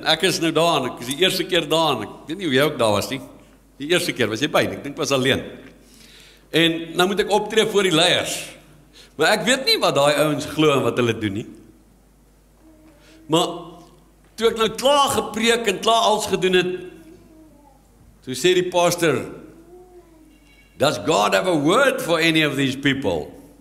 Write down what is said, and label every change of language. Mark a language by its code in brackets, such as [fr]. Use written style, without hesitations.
[af] Ek is nou daar, en ek is die eerste keer daar, en ek weet nie hoe jy ook daar was nie. Die eerste keer was jy by, ek dink was alleen. En nou moet ek optree voor die leiers. Maar ek weet nie wat daai ouens glo en wat hulle doen nie. Maar toe ek nou klaar gepreek en klaar alles gedoen het, toe sê die pastor, [en] "Does God have a word for any of these people?"